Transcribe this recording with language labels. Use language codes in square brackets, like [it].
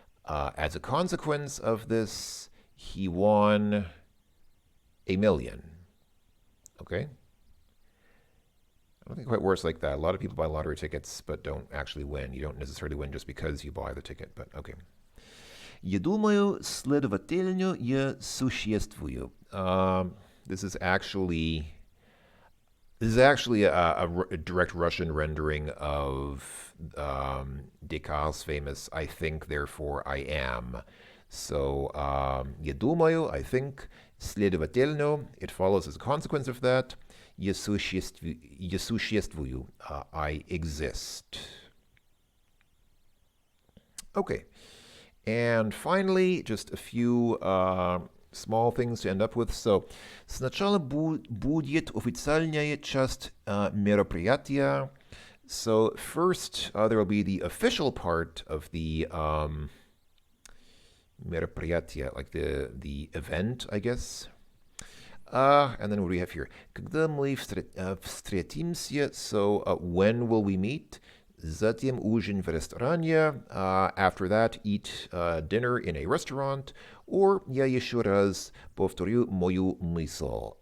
[en] As a consequence of this, he won $1 million. Okay? I don't think it quite works like that. A lot of people buy lottery tickets but don't actually win. You don't necessarily win just because you buy the ticket, but okay. [ru] Я думаю, следовательно, я существую. [en] This is actually a direct Russian rendering of Descartes' famous "I think, therefore I am." So, [ru] я думаю, [en] I think, следовательно, it follows as a consequence of that, [ru] я существую, [en] I exist. Okay. And finally, just a few small things to end up with. [ru] So, сначала будет официальная часть мероприятия. [en] So, first, there will be the official part of the мероприятие, like the event, I guess. And then what do we have here? [ru] Когда мы встретимся, [en] so when will we meet? [ru] Затем ужин в ресторане. [en] After that, eat dinner in a restaurant. Or [ru] я еще раз повторю мою мысль.